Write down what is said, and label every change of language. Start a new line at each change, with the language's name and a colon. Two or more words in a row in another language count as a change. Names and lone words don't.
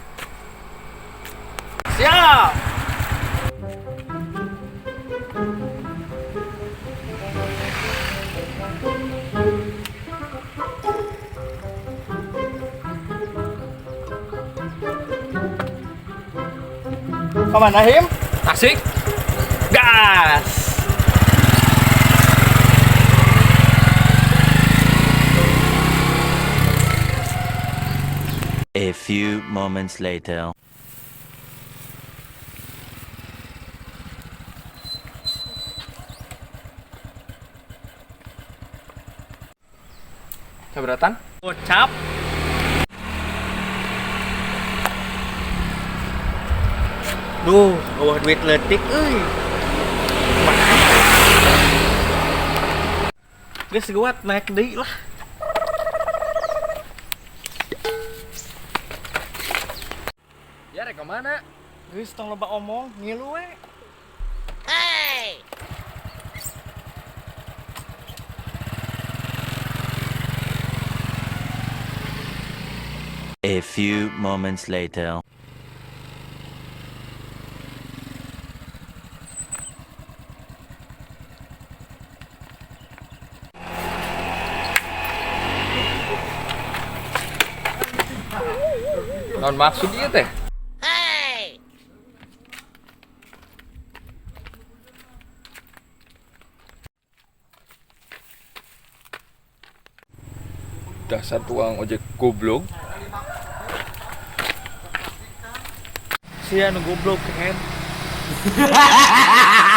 Sundanese: Siap. Kemana Him? Tasik. Gas.
English: A few moments later.
Sundanese: Keberatan? Gocap. Duh, eueuh duit leutik euy. Geus kuat naik deui lah. Ya rek kemana? Geus tong loba omong, ngilu we.
English: A few moments later.
Sundanese: Non maksud ieu teh? Dasar tukang ojek goblok. Sia nu goblok kan.